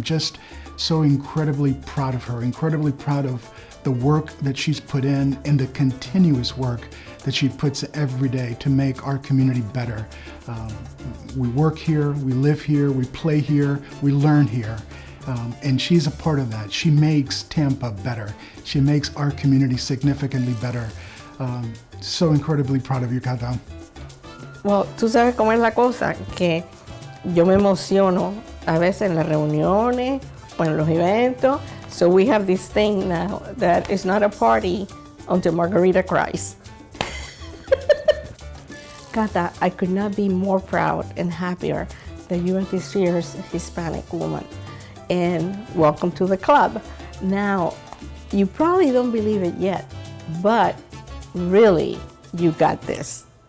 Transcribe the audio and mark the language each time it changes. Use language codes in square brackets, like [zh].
[en] I'm just so incredibly proud of her, incredibly proud of the work that she's put in and the continuous work that she puts every day to make our community better. We work here, we live here, we play here, we learn here. And she's a part of that. She makes Tampa better. She makes our community significantly better. So incredibly proud of you, Cata. [es] Well, tú sabes cómo es la cosa, que yo me emociono a veces en las reuniones o en los eventos. [en] So we have this thing now that is not a party until Margarita cries. Cata, I could not be more proud and happier that you are this year's Hispanic woman. And welcome to the club. Now, you probably don't believe it yet, but really, you got this.